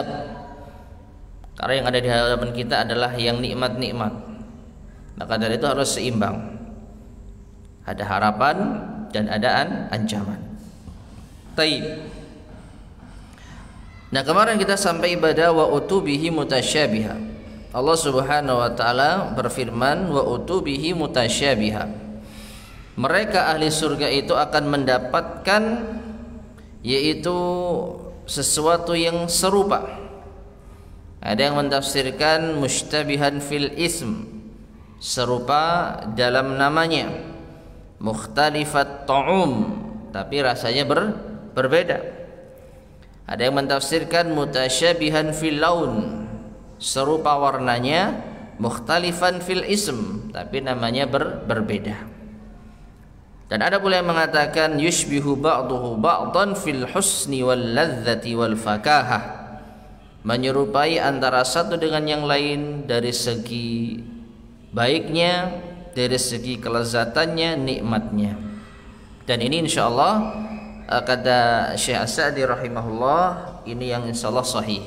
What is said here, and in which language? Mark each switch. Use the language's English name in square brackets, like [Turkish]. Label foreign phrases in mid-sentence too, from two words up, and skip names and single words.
[Indonesian] Karena yang ada di hadapan kita adalah yang nikmat-nikmat. Maka dari itu harus seimbang. Ada harapan dan ada ancaman. Taib. Nah, kemarin kita sampai pada [Arabic] وأتوا به متشابها. [Indonesian] Allah Subhanahu wa taala berfirman [Arabic] وأتوا به متشابها. [Indonesian] Mereka ahli surga itu akan mendapatkan yaitu sesuatu yang serupa. Ada yang mentafsirkan [Arabic] متشابها في الاسم, [Indonesian] serupa dalam namanya, [Arabic] مختلفة الطعم, [Indonesian] tapi rasanya berbeda. Ada yang mentafsirkan [Arabic] متشابها في اللون, [Indonesian] serupa warnanya, [Arabic] مختلفا في الاسم, [Indonesian] tapi namanya berbeda. Dan ada pula yang mengatakan [Arabic] يشبه بعضه بعضا في الحسن واللذة والفكاهة, [Indonesian] menyerupai antara satu dengan yang lain dari segi baiknya, dari segi kelezatannya, nikmatnya. Dan ini insyaallah kata Syekh As-Sa'di rahimahullah, ini yang insyaallah sahih.